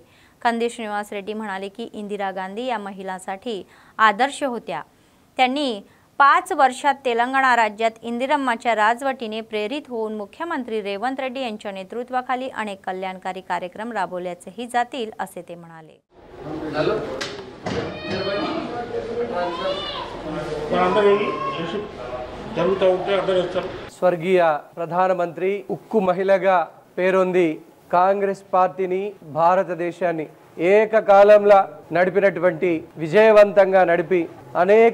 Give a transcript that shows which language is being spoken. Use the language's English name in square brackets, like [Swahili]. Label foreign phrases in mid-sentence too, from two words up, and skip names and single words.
[Marathi] कंदी श्रीनिवास रेड्डी म्हणाले की इंदिरा गांधी या महिलांसाठी आदर्श होत्या। त्यांनी 5 वर्षात तेलंगणा राज्यात इंदिरम्माच्या राजवटीने प्रेरित होऊन मुख्यमंत्री रेवंत रेड्डी यांच्या नेतृत्वाखाली अनेक कल्याणकारी कार्यक्रम राबवल्याचेही जातील असे ते म्हणाले। [Telugu] స్వర్గీయ ప్రధానమంత్రి ఉక్కు మహిళగా పేరొంది కాంగ్రెస్ పార్టీని భారతదేశాన్ని ఏకకాలంలో నడిపినటువంటి విజయవంతంగా నడిపి అనేక